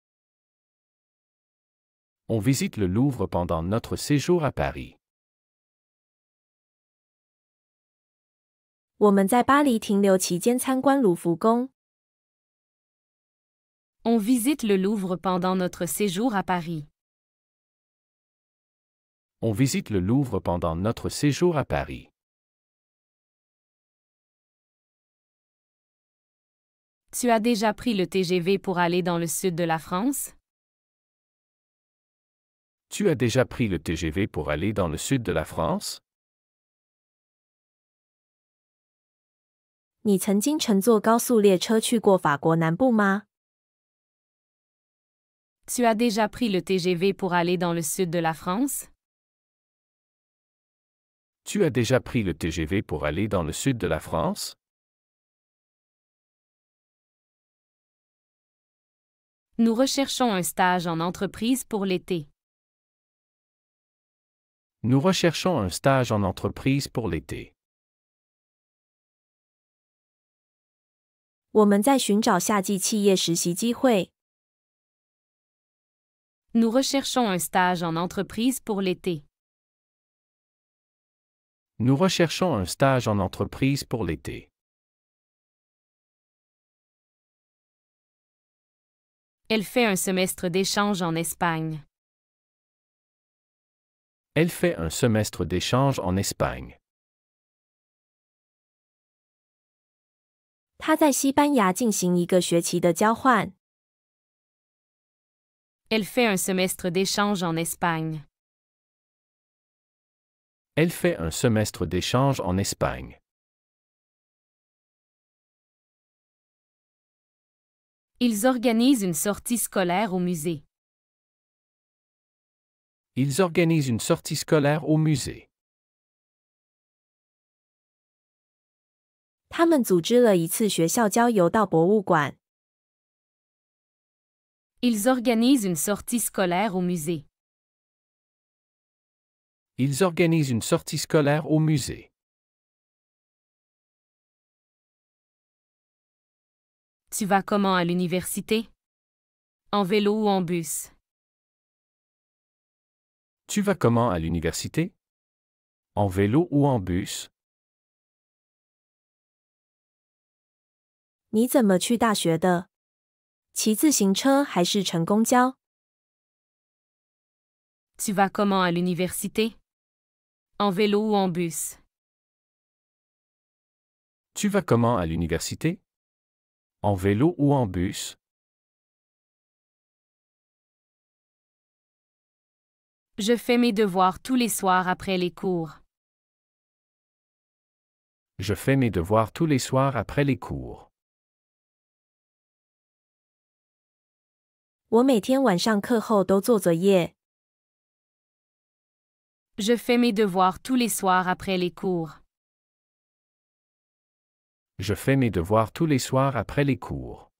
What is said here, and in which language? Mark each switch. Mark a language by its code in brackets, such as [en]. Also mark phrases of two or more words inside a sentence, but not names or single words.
[fr] On visite le Louvre pendant notre séjour à Paris. [zh] 我们在巴黎停留期间参观卢浮宫。 [fr] On visite le Louvre pendant notre séjour à Paris. On visite le Louvre pendant notre séjour à Paris. Tu as déjà pris le TGV pour aller dans le sud de la France? Tu as déjà pris le TGV pour aller dans le sud de la France? [zh] 你曾经乘坐高速列车去过法国南部吗？ [fr] Tu as déjà pris le TGV pour aller dans le sud de la France? Tu as déjà pris le TGV pour aller dans le sud de la France? Nous recherchons un stage en entreprise pour l'été. Nous recherchons un stage en entreprise pour l'été. [zh] 我们在寻找夏季企业实习机会。 [fr] Nous recherchons un stage en entreprise pour l'été. Nous recherchons un stage en entreprise pour l'été. Elle fait un semestre d'échange en Espagne. Elle fait un semestre d'échange en Espagne. [zh] 他在西班牙进行一个学期的交换。 [fr] Elle fait un semestre d'échange en Espagne. Elle fait un semestre d'échange en Espagne. Ils organisent une sortie scolaire au musée. Ils organisent une sortie scolaire au musée. [zh] 他们组织了一次学校郊游到博物馆。 [fr] Ils organisent une sortie scolaire au musée. Ils organisent une sortie scolaire au musée. Tu vas comment à l'université? En vélo ou en bus? Tu vas comment à l'université? En vélo ou en bus? [zh] 你怎么去大学的？骑自行车还是乘公交？ [fr] Tu vas comment à l'université? En vélo ou en bus? Tu vas comment à l'université? En vélo ou en bus? Je fais mes devoirs tous les soirs après les cours. Je fais mes devoirs tous les soirs après les cours. [zh] 我每天晚上课后都做作业。 [fr] Je fais mes devoirs tous les soirs après les cours. Je fais mes devoirs tous les soirs après les cours.